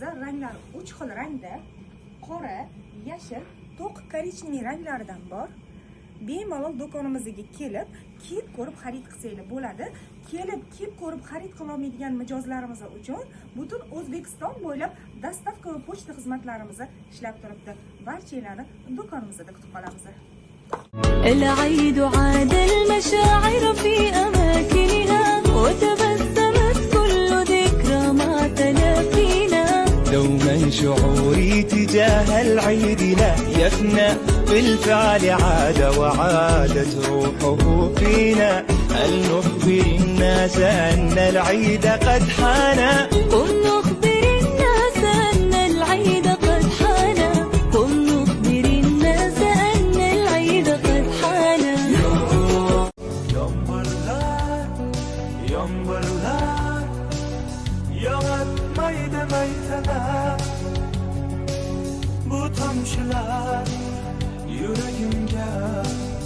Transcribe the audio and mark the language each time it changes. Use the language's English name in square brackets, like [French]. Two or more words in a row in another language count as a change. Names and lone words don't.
[Uzbek] Ranglari 3 xil rangda, qora, yashil, to'q korичневый ranglaridan bor. Bemalol do'konimizga kelib, kiyib ko'rib xarid qilsanglar bo'ladi. Kelib, kiyib ko'rib xarid qila olmaydigan mijozlarimiz uchun butun O'zbekiston bo'ylab dostavka va pochta xizmatlarimiz ishlab turibdi. Barchalarni do'konimizda kutib qolamiz. [Arabic] العيد عاد المشاعر في أماكنها وتبسمت كل ذكرى مع تلاقينا دوما شعوري تجاه العيد لا يفنى بالفعل عاد وعادت روحه فينا هل نخبر الناس أن العيد قد حان قم نخبر الناس أن العيد قد حان قم نخبر الناس أن العيد قد حان [Uzbek] Yomg'irlar yog'maydi maysalar bu tomchilar yuragimga